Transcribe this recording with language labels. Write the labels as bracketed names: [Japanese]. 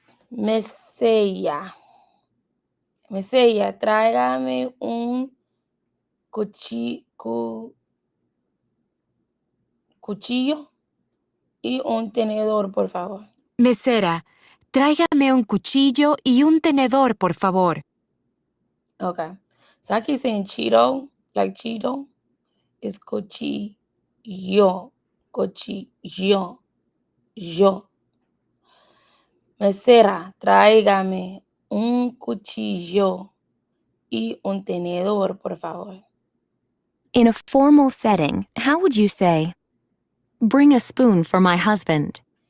[Spanish] Mesella, tráigame un cuchillo y un tenedor, por favor. Mesera, tráigame un cuchillo y un tenedor, por favor. [English] Okay. So I keep saying Cheeto, like Cheeto. It's cuchillo. Cuchillo. Yo. [Spanish] Mesera, tráigame un cuchillo y un tenedor, por favor. [English] In a formal setting, how would you say, bring a spoon for my husband?